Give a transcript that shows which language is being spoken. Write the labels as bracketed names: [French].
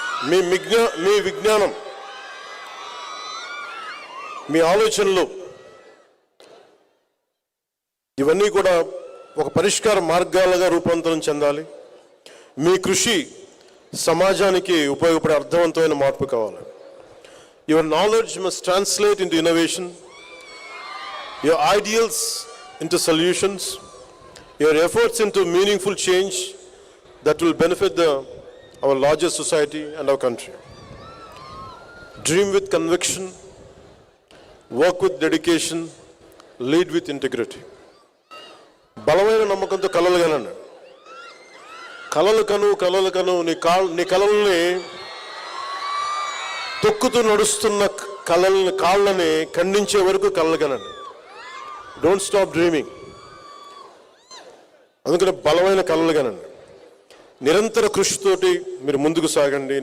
[Telugu] మీ విజ్ఞానం, మీ ఆలోచనలు ఇవన్నీ కూడా ఒక పరిష్కార మార్గాలుగా రూపాంతరం చెందాలి. మీ కృషి సమాజానికి ఉపయోగపడే అర్థవంతమైన మార్పు కావాలి. [English] Your knowledge must translate into innovation, your ideals into solutions, your efforts into meaningful change that will benefit our larger society and our country. Dream with conviction, work with dedication, lead with integrity. [Telugu] బలమైన నమ్మకంతో కలలు కనండి. కలలు కను నీ కలల్ని తొక్కుతూ నడుస్తున్న కాళ్ళని ఖండించే వరకు కలలు కనండి. [English] Don't stop dreaming. [Telugu] అందుకని బలమైన కలలు కనండి. నిరంతర కృషితోటి మీరు ముందుకు సాగండి.